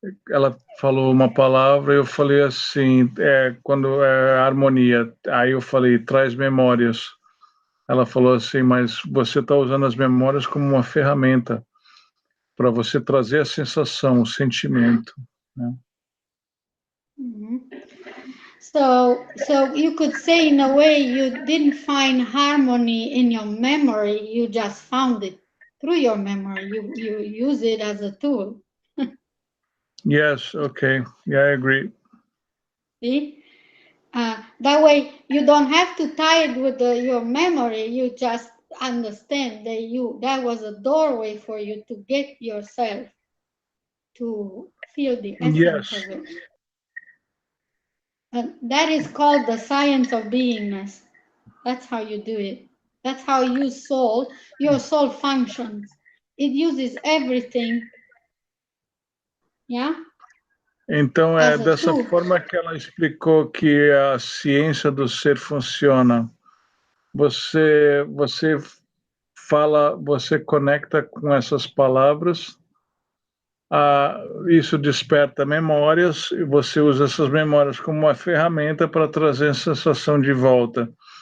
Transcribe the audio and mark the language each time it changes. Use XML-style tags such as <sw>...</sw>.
<pt>Ela falou uma palavra, eu falei assim, quando é harmonia, aí eu falei, traz memórias. Ela falou assim, mas você está usando as memórias como uma ferramenta para você trazer a sensação, o sentimento, né?</pt> <en>So you could say, in a way, you didn't find harmony in your memory, you just found it through your memory. You use it as a tool. Yes, okay. Yeah, I agree. See? That way, you don't have to tie it with your memory. You just understand that was a doorway for you to get yourself to feel the essence of it. And that is called the science of beingness. That's how you do it. That's how your soul functions. It uses everything. Yeah?</en> <pt>Então é dessa forma que ela explicou que a ciência do ser funciona. Você fala, você conecta com essas palavras, isso desperta memórias e você usa essas memórias como uma ferramenta para trazer a sensação de volta.</pt>